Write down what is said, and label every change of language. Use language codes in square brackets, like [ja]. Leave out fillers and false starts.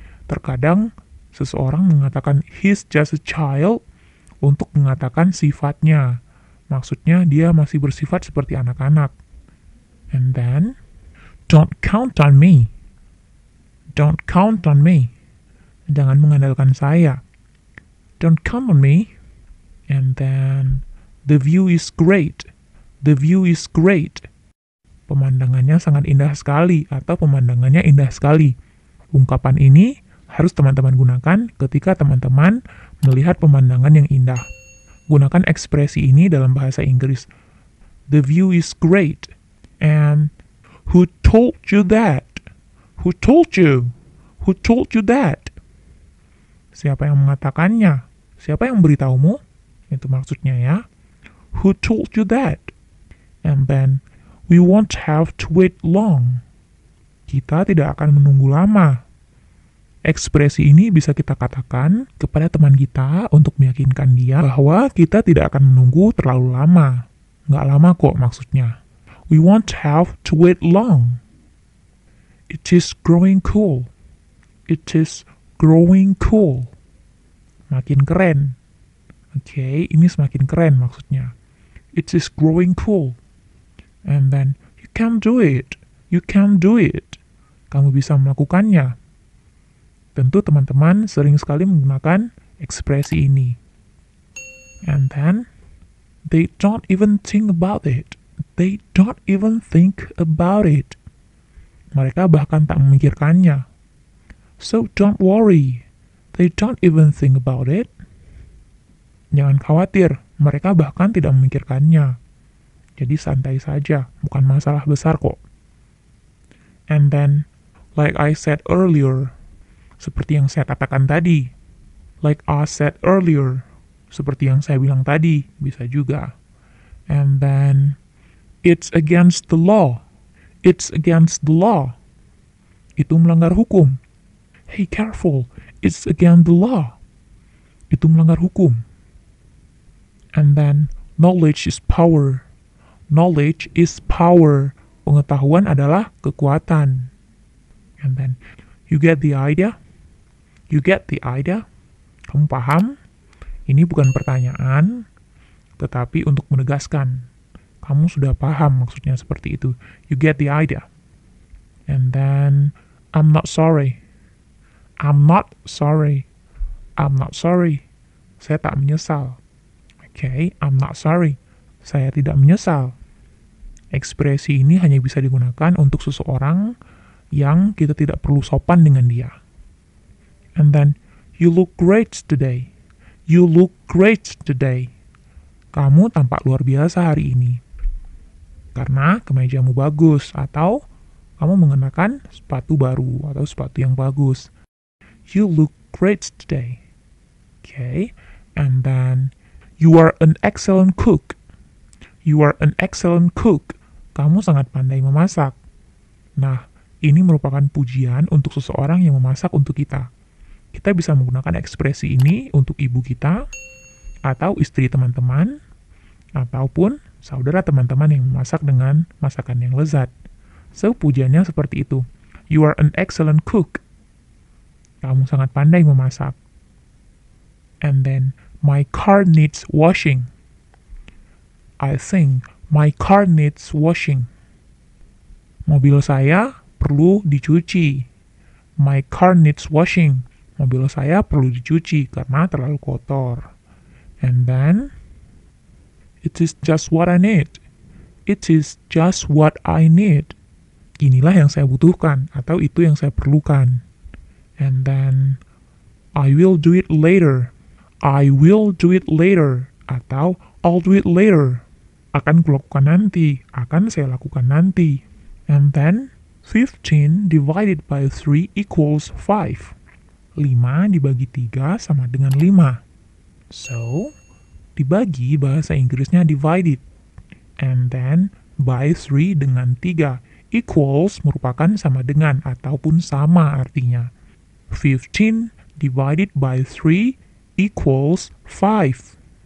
[id] Terkadang, seseorang mengatakan [en] he's just a child [id] untuk mengatakan sifatnya. Maksudnya, dia masih bersifat seperti anak-anak. [en] And then, don't count on me. Don't count on me. [id] Jangan mengandalkan saya. [en] Don't count on me. And then, the view is great. The view is great. [id] Pemandangannya sangat indah sekali, atau pemandangannya indah sekali. Ungkapan ini harus teman-teman gunakan ketika teman-teman melihat pemandangan yang indah. Gunakan ekspresi ini dalam bahasa Inggris. [en] The view is great. And who told you that? Who told you? Who told you that? [id] Siapa yang mengatakannya? Siapa yang memberitahumu? Itu maksudnya ya. [en] Who told you that? And then, we won't have to wait long. [id] Kita tidak akan menunggu lama. Ekspresi ini bisa kita katakan kepada teman kita untuk meyakinkan dia bahwa kita tidak akan menunggu terlalu lama. Nggak lama kok maksudnya. [en] We won't have to wait long. It is growing cool. It is growing cool. [id] Makin keren. Oke, ini semakin keren maksudnya. [en] It is growing cool. And then, you can do it. You can do it. [id] Kamu bisa melakukannya. Tentu teman-teman sering sekali menggunakan ekspresi ini. [en] And then, They don't even think about it. They don't even think about it. [id] Mereka bahkan tak memikirkannya. [en] So don't worry. They don't even think about it. [id] Jangan khawatir, mereka bahkan tidak memikirkannya. Jadi santai saja, bukan masalah besar kok. [en] And then, like I said earlier, [id] seperti yang saya katakan tadi. [en] Like I said earlier, [id] seperti yang saya bilang tadi, bisa juga. [en] And then, it's against the law. It's against the law. [id] Itu melanggar hukum. [en] Hey, careful, it's against the law. Itu melanggar hukum. And then, knowledge is power. Knowledge is power. [id] Pengetahuan adalah kekuatan. [en] And then, you get the idea? You get the idea? [id] Kamu paham? Ini bukan pertanyaan, tetapi untuk menegaskan. Kamu sudah paham maksudnya seperti itu. [en] You get the idea. And then, I'm not sorry. I'm not sorry. I'm not sorry. [id] Saya tak menyesal. [en] Okay, I'm not sorry. [id] Saya tidak menyesal. Ekspresi ini hanya bisa digunakan untuk seseorang yang kita tidak perlu sopan dengan dia. [en] And then, you look great today. You look great today. [id] Kamu tampak luar biasa hari ini. Karena kemejamu bagus, atau kamu mengenakan sepatu baru, atau sepatu yang bagus. [en] You look great today. Okay, and then, you are an excellent cook. You are an excellent cook. [id] Kamu sangat pandai memasak. Nah, ini merupakan pujian untuk seseorang yang memasak untuk kita. Kita bisa menggunakan ekspresi ini untuk ibu kita, atau istri teman-teman, ataupun saudara teman-teman yang memasak dengan masakan yang lezat. So, pujiannya seperti itu. [en] You are an excellent cook. [id] Kamu sangat pandai memasak. [en] And then, my car needs washing. I think my car needs washing. [id] Mobil saya perlu dicuci. [en] My car needs washing. [id] Mobil saya perlu dicuci karena terlalu kotor. [en] And then, it is just what I need. It is just what I need. [id] Inilah yang saya butuhkan, atau itu yang saya perlukan. [en] And then, I will do it later. I will do it later. Atau, I'll do it later. [id] Akan kulakukan nanti. Akan saya lakukan nanti. [en] And then, 15 divided by 3 equals 5. [id] 5 dibagi 3 sama dengan 5. So, dibagi bahasa Inggrisnya divided. [en] And then, by 3 [id] dengan 3. Equals merupakan sama dengan ataupun sama artinya. [en] 15 divided by 3 equals 5.